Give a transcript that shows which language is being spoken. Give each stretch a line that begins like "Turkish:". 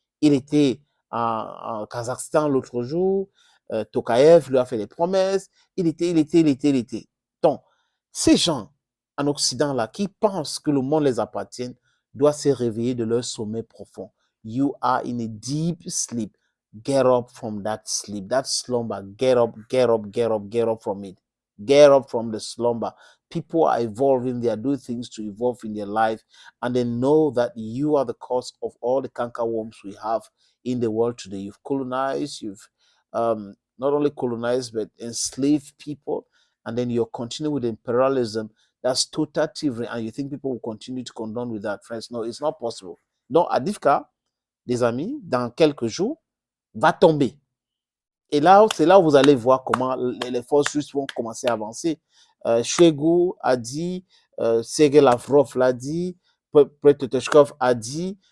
French: Il était en Kazakhstan l'autre jour. Tokayev lui a fait des promesses. Il était. Donc, ces gens en Occident là qui pensent que le monde les appartient doivent se réveiller de leur sommeil profond.
English: You are in a deep sleep. Get up from that sleep, that slumber. Get up, get up, get up, get up from it. Get up from the slumber. People are evolving. They are doing things to evolve in their life. And they know that you are the cause of all the cankerworms we have in the world today. You've colonized, you've not only colonized, but enslaved people. And then you're continuing with imperialism. That's total thievery. And you think people will continue to condone with that, friends? No, it's not possible.
French: Donc, Avdiivka, des amis, dans quelques jours, va tomber. Et là, c'est là où vous allez voir comment les forces russes vont commencer à avancer. Shoigu a dit, Sergei Lavrov l'a dit, Petrushkov a dit.